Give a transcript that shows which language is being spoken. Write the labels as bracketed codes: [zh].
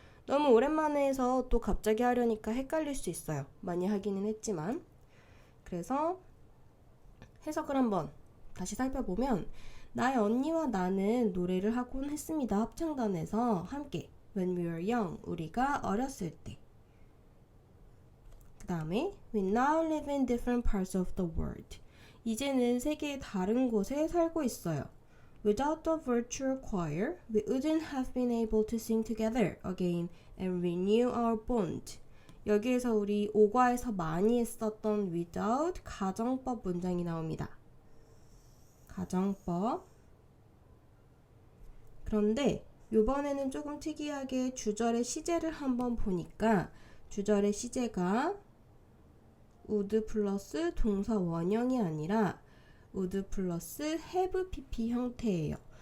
[ko] 너무 오랜만에 해서 또 갑자기 하려니까 헷갈릴 수 있어요. 많이 하기는 했지만. 그래서 해석을 한번 다시 살펴보면 나의 언니와 나는 노래를 하곤 했습니다. 합창단에서 함께 [en] When we were young, [ko] 우리가 어렸을 때. 그 다음에 [en] We now live in different parts of the world. [ko] 이제는 세계의 다른 곳에 살고 있어요. [en] Without the virtual choir, we wouldn't have been able to sing together again and renew our bond. [ko] 여기에서 우리 5과에서 많이 했었던 without 가정법 문장이 나옵니다. 가정법. 그런데 이번에는 조금 특이하게 주절의 시제를 한번 보니까 주절의 시제가 would 플러스 동사 원형이 아니라 would 플러스 have pp 형태예요.